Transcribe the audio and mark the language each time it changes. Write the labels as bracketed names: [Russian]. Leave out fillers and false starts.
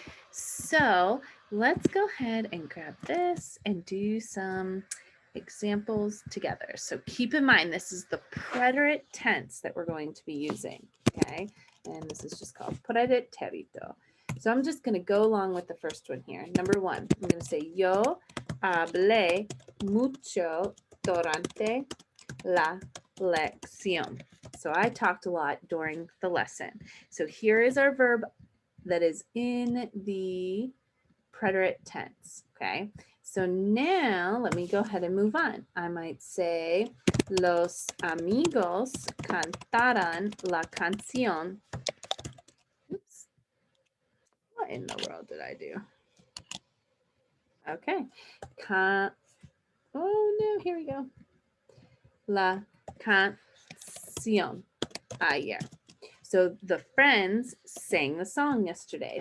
[English] So let's go ahead and grab this and do some examples together. So keep in mind, this is the preterite tense that we're going to be using, okay? And this is just called pretérito. So I'm just going to go along with the first one here. Number one, I'm going to say, [Spanish] yo hablé mucho durante la lección. [English] So I talked a lot during the lesson. So here is our verb that is in the preterite tense, okay? So now let me go ahead and move on. I might say, [Spanish] los amigos cantaron la canción. [English] Oops. What in the world did I do? Okay. Oh no, here we go. [Spanish] La canción ayer. [English] So the friends sang the song yesterday.